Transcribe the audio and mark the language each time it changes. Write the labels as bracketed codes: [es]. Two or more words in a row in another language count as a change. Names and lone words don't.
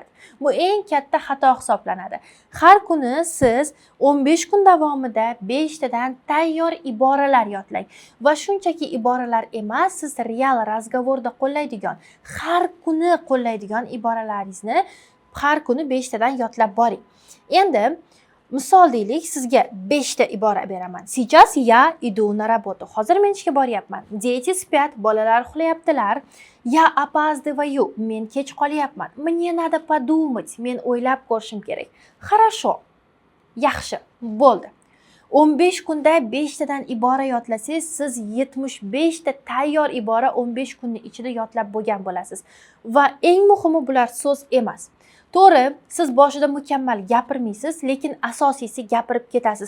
[uz] Bu eng katta xato hisoblanadi. Har kuni siz 15 kun davomida 5 tadan tayyor iboralar yodlang va shunchaki iboralar emas, siz [ru] real razgovorda [uz] qo'llaydigan, har kuni qo'llaydigan iboralaringizni har kuni 5 tadan yodlab boring. Endi misol deylik, sizga 5 ta ibora beraman. [ru] Сейчас я иду на работу. [uz] Hozir men ishga boryapman. [ru] Дети спят, [uz] bolalar uxlayaptilar. [ru] Я опаздываю, [uz] men kech qolyapman. [ru] Мне надо подумать, [uz] men o'ylab ko'rishim kerak. [ru] Хорошо. [uz] Yaxshi, bo'ldi. 15 kunda 5 tadan ibora yodlasangiz, siz 75 ta tayyor ibora 15 kunning ichida yodlab bo'lgan bo'lasiz. Va eng muhimi bular so'z emas. To'g'ri, siz boshida mukammal gapirmaysiz, lekin asosiysi gapirib ketasiz.